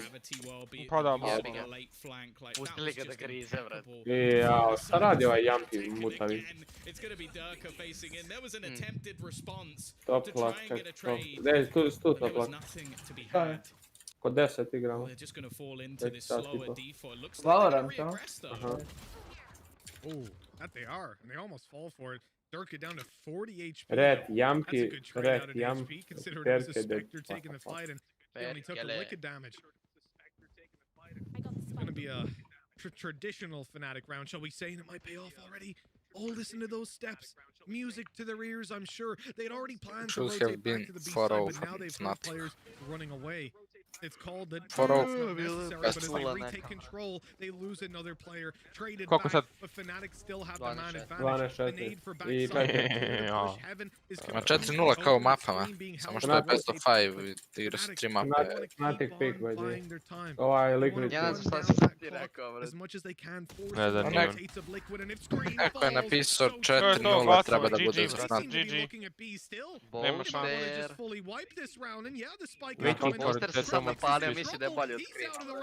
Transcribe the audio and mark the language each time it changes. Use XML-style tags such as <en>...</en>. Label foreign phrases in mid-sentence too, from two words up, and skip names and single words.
<bs>Pa da, Pustili ga da grize, vrat. Jao, šta radi ovaj Jampi mutavi? Top plak, top. Gdje, tu top plak. Šta je? Kod 10 igramo. Valorant, to? Aha.</bs> <en>That they are, and they almost fall for it. Dirk it down to 40 HP. Red, Jampi, That's a good trade out of Jampi. HP, considering it was a Spectre taking the fight, and he only took a lick of damage. It's gonna be a traditional Fnatic round, shall we say, and it might pay off already. Oh, listen to those steps. Music to their ears, I'm sure. They'd already planned to rotate back to the B side, but now they've got players running away. It's called that it's not necessary, but as they retake control, they lose another player. Traded back, but Fnatic still have the man advantage. The need for backside. Heaven is</en> <bs>Ma 4-0 kao u mapama, samo što je</bs> <en>best of</en> <bs>5 i igra su 3 mape.</bs> <en>Fnatic pick, by the way.</en> <bs>Ovaj Liquid. Ja ne znam šta si ti rekao, vrat. Ne znam, nije on. Neko je napisao 4-0, treba da bude znat. Nema šanse. Monster se sad napalio, misli da je bolji od Crni.</bs>